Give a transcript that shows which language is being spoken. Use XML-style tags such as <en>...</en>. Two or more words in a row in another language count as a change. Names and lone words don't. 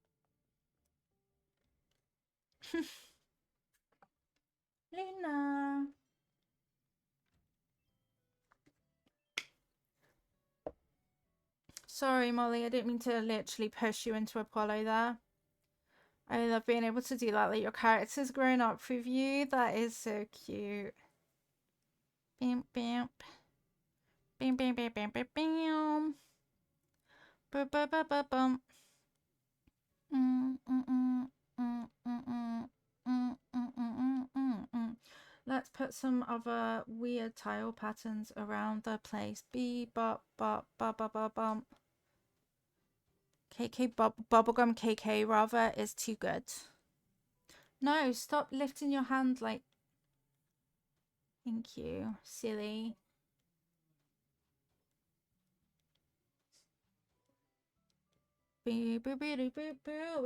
<en>Luna. Sorry, Molly, I didn't mean to literally push you into Apollo there. I love being able to do that. Like, your character's grown up with you. That is so cute. Bam, bam. Bam, bam, bam, bam, bam, bam. Ba, ba, ba, ba, bum. Let's put some other weird tile patterns around the place. Bee, bop, bop, ba, ba, ba, bump. Bubblegum KK rather is too good. No, stop lifting your hand like. Thank you, silly. Boo, boo, boo, boo, boo, boo.</en>